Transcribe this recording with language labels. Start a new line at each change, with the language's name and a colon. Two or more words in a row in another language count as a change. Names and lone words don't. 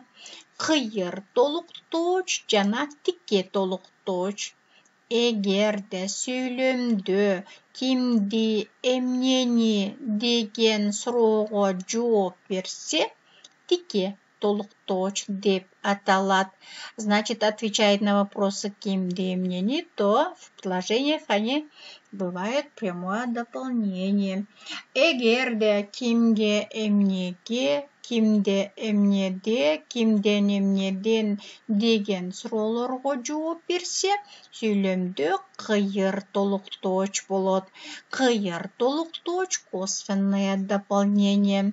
Kyrgyz: Кыйыр толуктооч жана тикке толуктооч. Эгерде сүйлөмдө кимди, эмнени деген суроого жооп берсе, тикке толуктооч деп аталат.
Russian: Значит, отвечает на вопросы
Kyrgyz: кимди, эмнени,
Russian: то в предложениях они бывают прямое дополнение.
Kyrgyz: Эгерде кимге, эмнеге, кимде эмнеде, кимден эмнеден деген суроолорго жооп берсе, сүйлөмдө кыйыр толуктооч болот. Кыйыр толуктооч
Russian: косвенное дополнение.